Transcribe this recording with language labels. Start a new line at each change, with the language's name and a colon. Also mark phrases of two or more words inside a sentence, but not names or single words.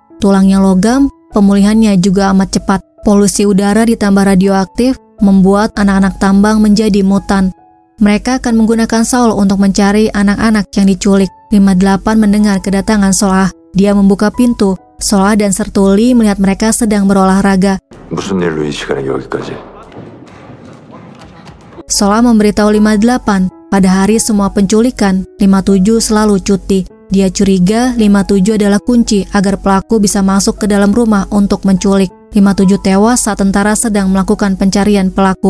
Indonesian: Tulangnya logam, pemulihannya juga amat cepat. Polusi udara ditambah radioaktif membuat anak-anak tambang menjadi mutan. Mereka akan menggunakan Saul untuk mencari anak-anak yang diculik. 58 mendengar kedatangan Saul. Dia membuka pintu. Saul dan Sertuli melihat mereka sedang berolahraga.
Korean: 무슨 일로 이 시간에 여기까지?
Indonesian: Saul memberitahu 58, pada hari semua penculikan, 57 selalu cuti. Dia curiga 57 adalah kunci agar pelaku bisa masuk ke dalam rumah untuk menculik. 57 tewas saat tentara sedang melakukan pencarian pelaku.